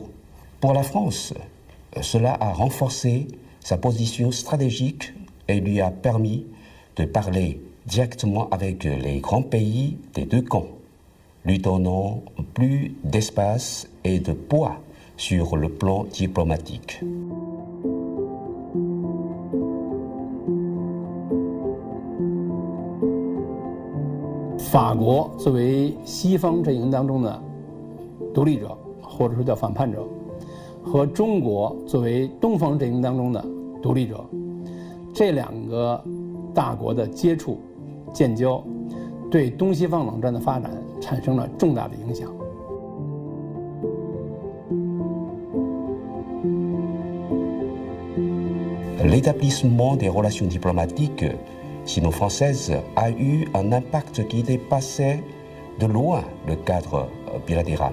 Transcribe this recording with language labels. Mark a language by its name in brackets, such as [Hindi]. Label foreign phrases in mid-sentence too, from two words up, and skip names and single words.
[French] Pour la France, cela a renforcé sa position stratégique et lui a permis de parler directement avec les grands pays des deux camps, lui donnant plus d'espace et de poids sur le plan diplomatique. [Chinese] 法国作为西方阵营当中的独立者，或者说叫反叛者，和中国作为东方阵营当中的独立者，这两个大国的接触、建交，对东西方冷战的发展产生了重大的影响。 [French] L'établissement des relations diplomatiques sino-françaises a eu un impact qui dépassait de loin le cadre bilatéral.